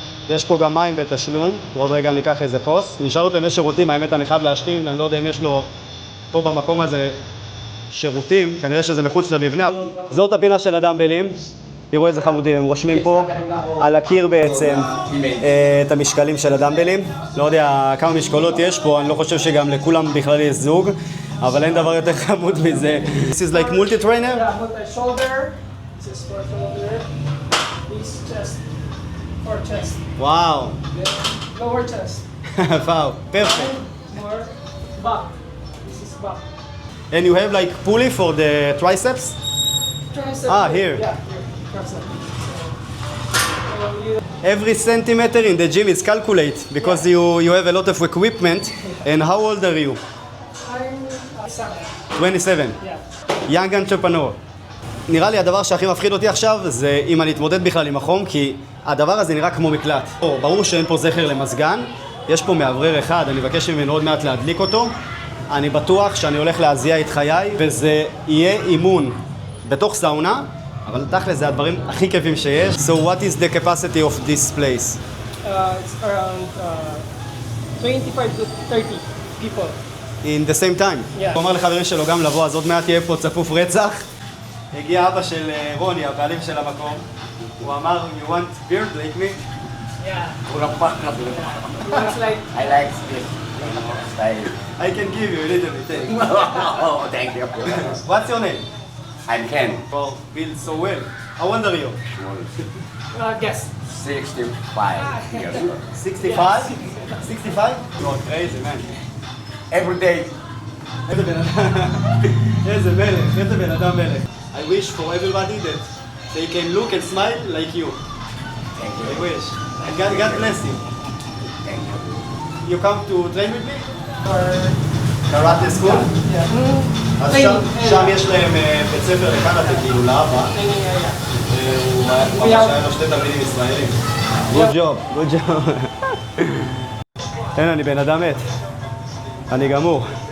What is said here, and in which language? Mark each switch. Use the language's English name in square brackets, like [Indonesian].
[Hebrew] יש פה גם מים בתשלום, ועוד רגע ניקח איזה כוס. נשאר אותם יש שירותים, האמת אני חייב להשתין, אני לא יודע אם יש לו פה במקום הזה שירותים, כנראה שזה מחוץ למבנה. זאת הפינה של הדמבלים, תראו איזה חמודים, הם רושמים פה על הקיר בעצם את המשקלים של הדמבלים. לא יודע כמה משקולות יש פה, אני לא חושב שגם לכולם בכלל יש זוג, אבל אין דבר יותר חמוד מזה. [English] This is like multi-trainer? Yeah, multi-shoulder. This is for shoulder. This chest. for chest. Wow. Lower chest. Wow, perfect. More back. This is back. And you have like pulley for the triceps? Tricep. Here. Yeah, here. Tricep. So you Every centimeter in the gym is calculate because you have a lot of equipment. And how old are you? I'm 7. 27. Yeah. Young entrepreneur. [Hebrew] נראה לי הדבר שהכי מפחיד אותי עכשיו זה אם אני אתמודד בכלל עם החום, כי הדבר הזה נראה כמו מקלט. ברור שאין פה זכר למזגן, יש פה מאוורר אחד, אני מבקש ממנו עוד מעט להדליק אותו. אני בטוח שאני הולך להזיע את חיי, וזה יהיה אימון בתוך סאונה, אבל תכל'ס זה הדברים הכי כיפים שיש. [English] So what is the capacity of this place? It's around 25 to 30 people. In the same time. Yeah. [Hebrew] הוא אמר לחברים שלו גם לבוא, אז עוד מעט יהיה פה צפוף רצח. הגיע אבא של רוני, הבעלים של המקום. הוא אמר, [English] you want beard like me? Yeah. Looks like I like this style. I can give you a little bit. Oh, thank you. What's your name? I'm Ken. Well, build so well. How old are you? guess. 65 years old. 65? 65? You are crazy, man. Every day. [Hebrew] איזה בן אדם, איזה מלך, איזה בן אדם מלך. [English] I wish for everybody that they can look and smile like you. Thank I you. wish. And God bless you. Thank you. You come to train with me? Or Karate school? yeah. [Hebrew] אז [English] Training, [Hebrew] שם יש להם בית ספר לקראטה, כאילו לאבא. [English] Training area. [Hebrew] הוא ממש היה לו שתי תלמידים ישראלים. [English] Good job, good job. [Hebrew] אין, אני בן אדם מת. אני גמור.